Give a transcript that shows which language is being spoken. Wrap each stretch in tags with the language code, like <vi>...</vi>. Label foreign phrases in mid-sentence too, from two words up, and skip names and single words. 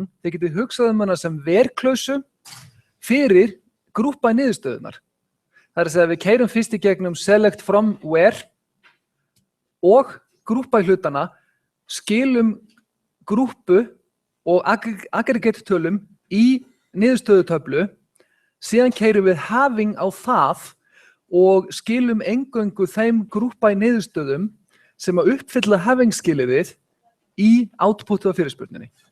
<is>Þið getið hugsað hana sem ver-klausu fyrir grúppa í niðurstöðunar. Það að segja að við keyrum fyrst í gegnum</is> <en>select from where</en> <is>og grúppa í hlutana, skilum grúppu og aggregate tölum í niðurstöðutöflu, síðan keyrum við having á það og skilum eingöngu þeim grúppa í niðurstöðum sem að uppfylla having skilyrðið í outputu af fyrirspurninni.</is>